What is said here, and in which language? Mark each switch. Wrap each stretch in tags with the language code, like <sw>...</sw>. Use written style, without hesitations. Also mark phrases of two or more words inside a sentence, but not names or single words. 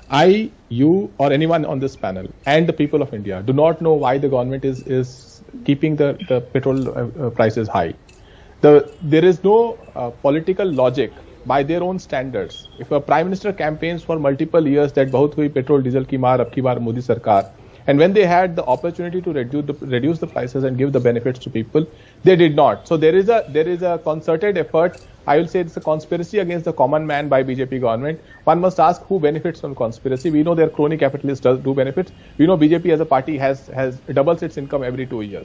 <en>I, you, or anyone on this panel and the people of India do not know why the government is keeping the petrol prices high. There is no political logic by their own standards. If a Prime Minister campaigns for multiple years that</en> <hi>बहुत हुई पेट्रोल डीज़ल की मार अब की बार मोदी सरकार,</hi> <en>and when they had the opportunity to reduce the prices and give the benefits to people, they did not. So there is a concerted effort. I will say it's a conspiracy against the common man by BJP government. One must ask who benefits from conspiracy. We know their crony capitalists do benefit. We know BJP as a party has doubles its income every 2 years.</en>